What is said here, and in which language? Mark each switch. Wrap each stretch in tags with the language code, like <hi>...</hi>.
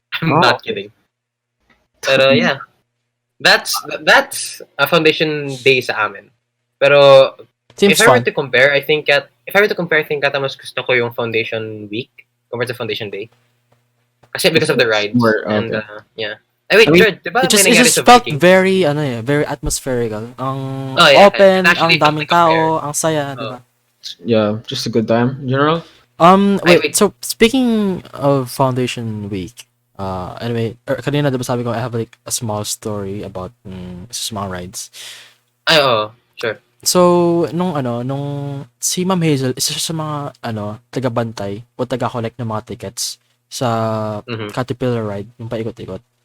<en>I'm not kidding. Pero yeah. That's a foundation day</en> <tl>sa amin.</tl> <en>Pero Seems if I were to compare, I think ata mas gusto ko yung foundation week compared to foundation day. Kasi because of the rides. And yeah. Wait, George, diba it just felt very very atmospherical.</en> <tl>Ang open, ang daming tao, ang saya, diba?</tl> <en>Yeah, just a good time in general. Wait, so speaking of foundation week, anyway,</en> <tl>kanina diba sabi ko</tl> <en>I have like a small story about small rides. Sure.</en> <tl>So, nung si Ma'am Hazell, isa siya sa mga taga-bantay o taga-collect ng mga tickets sa Caterpillar ride, yung paikot-ikot.</tl>